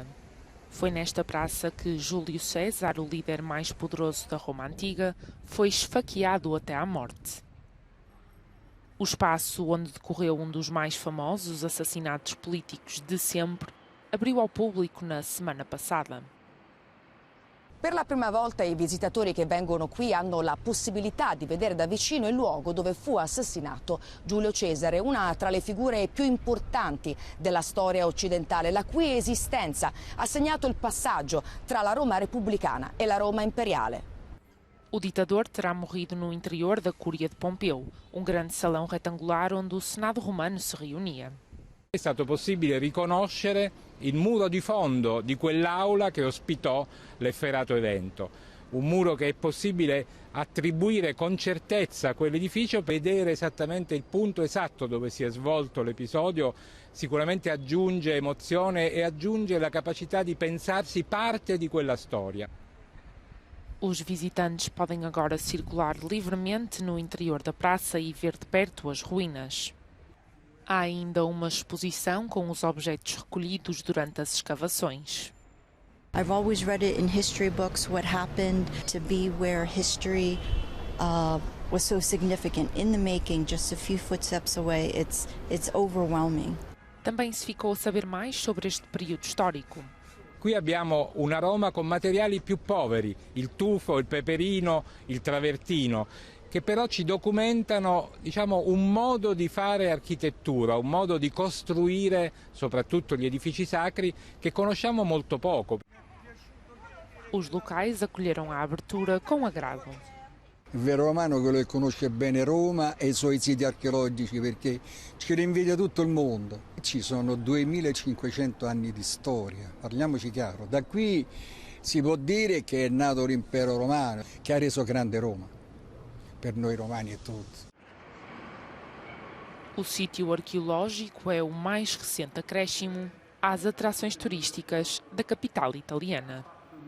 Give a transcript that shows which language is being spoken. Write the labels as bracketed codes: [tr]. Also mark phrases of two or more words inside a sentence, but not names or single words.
[pt] Foi nesta praça que Júlio César, o líder mais poderoso da Roma Antiga, foi esfaqueado até à morte. O espaço onde decorreu um dos mais famosos assassinatos políticos de sempre abriu ao público na semana passada. [it] Per la prima volta i visitatori che vengono qui hanno la possibilità di vedere da vicino il luogo dove fu assassinato Giulio Cesare, una tra le figure più importanti della storia occidentale, la cui esistenza ha segnato il passaggio tra la Roma repubblicana e la Roma imperiale. [pt] O ditador terá morrido no interior da Cúria de Pompeu, um grande salão retangular onde o Senado romano se reunia. [it] È stato possibile riconoscere il muro di fondo di quell'aula che ospitò l'efferato evento. Un muro che è possibile attribuire con certezza a quell'edificio, vedere esattamente il punto esatto dove si è svolto l'episodio, sicuramente aggiunge emozione e aggiunge la capacità di pensarsi parte di quella storia. [pt] Os visitantes podem agora circular livremente no interior da praça e ver de perto as ruínas. Há ainda uma exposição com os objetos recolhidos durante as escavações. [en] I've always read it in history books what happened to be where history was so significant in the making, just a few footsteps away. It's overwhelming. [pt] Também se ficou a saber mais sobre este período histórico. [it] Qui abbiamo una Roma con materiali più poveri, il tufo, il peperino, il travertino, che però ci documentano, un modo di fare architettura, un modo di costruire soprattutto gli edifici sacri che conosciamo molto poco. [pt] Os locais acolheram a abertura com agrado. [it] Il vero romano è quello che conosce bene Roma e i suoi siti archeologici, perché ci rinvidia tutto il mondo. Ci sono 2500 anni di storia, parliamoci chiaro. Da qui si può dire che è nato l'impero romano, che ha reso grande Roma, per noi romani e tutti. [pt] O sítio arqueológico é o mais recente acréscimo às atrações turísticas da capital italiana.